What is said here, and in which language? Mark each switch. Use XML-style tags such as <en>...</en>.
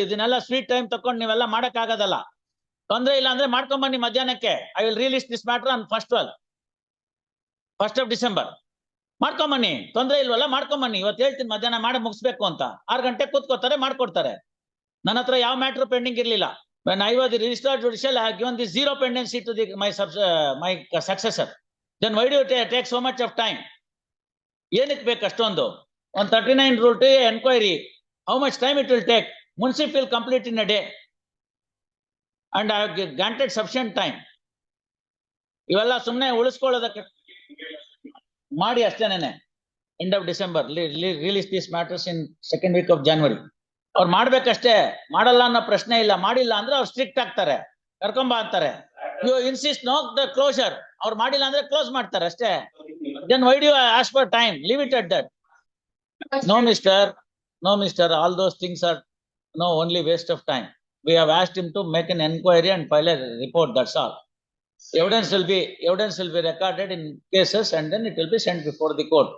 <kn>ಇದನ್ನೆಲ್ಲ sweet time ತಕೊಂಡು ನೀವೆಲ್ಲ ಮಾಡಕ್ ಆಗೋದಲ್ಲ. ತೊಂದ್ರೆ ಇಲ್ಲ ಅಂದ್ರೆ ಮಾಡ್ಕೊಂಡ್ ಬನ್ನಿ ಮಧ್ಯಾಹ್ನಕ್ಕೆ.</kn> <en>I will release this matter on first of December.</en> <kn>ಮಾಡ್ಕೊಂಡ್ ಬನ್ನಿ, ತೊಂದ್ರೆ ಇಲ್ವಲ್ಲ, ಮಾಡ್ಕೊಂಡ್ ಬನ್ನಿ. ಇವತ್ತು ಹೇಳ್ತೀನಿ ಮಧ್ಯಾಹ್ನ ಮಾಡಿ ಮುಗಿಸ್ಬೇಕು ಅಂತ. 6 ಗಂಟೆ ಕೂತ್ಕೋತಾರೆ, ಮಾಡ್ಕೊಡ್ತಾರೆ. ನನ್ನ ಹತ್ರ ಯಾವ ಮ್ಯಾಟ್ರು ಪೆಂಡಿಂಗ್ ಇರ್ಲಿಲ್ಲ.</kn> <en>When I was the registrar judicial, I have given the zero pendency to my successor. Then why do you take so much of time?</en> <kn>ಏನಕ್ಕೆ ಬೇಕು ಅಷ್ಟೊಂದು?</kn> <en>On 39 rule to enquiry, how much time it will take? Munsif will complete in a day, and I have granted sufficient time.</en> <kn>ಇವೆಲ್ಲ ಸುಮ್ಮನೆ ಉಳಿಸ್ಕೊಳ್ಳೋದಕ್ಕೆ ಮಾಡಿ ಅಷ್ಟೇನೆ.</kn> <en>End of December, release these matters in second week of January.</en> <kn>ಅವ್ರು ಮಾಡ್ಬೇಕಷ್ಟೇ, ಮಾಡಲ್ಲ ಅನ್ನೋ ಪ್ರಶ್ನೆ ಇಲ್ಲ. ಮಾಡಿಲ್ಲ ಅಂದ್ರೆ ಅವ್ರು ಸ್ಟ್ರಿಕ್ಟ್ ಆಗ್ತಾರೆ, ಕರ್ಕೊಂಬ ಅಂತಾರೆ.</kn> <en>You insist no the closure.</en> <kn>ಅವ್ರು ಮಾಡಿಲ್ಲ ಅಂದ್ರೆ ಕ್ಲೋಸ್ ಮಾಡ್ತಾರೆ ಅಷ್ಟೇ.</kn> <en>Then why do you ask for time? Leave it at that. No mister, all those things are only waste of time. We have asked him to make an enquiry and file a report, that's all. Evidence will be recorded in cases, and then it will be sent before the court.</en>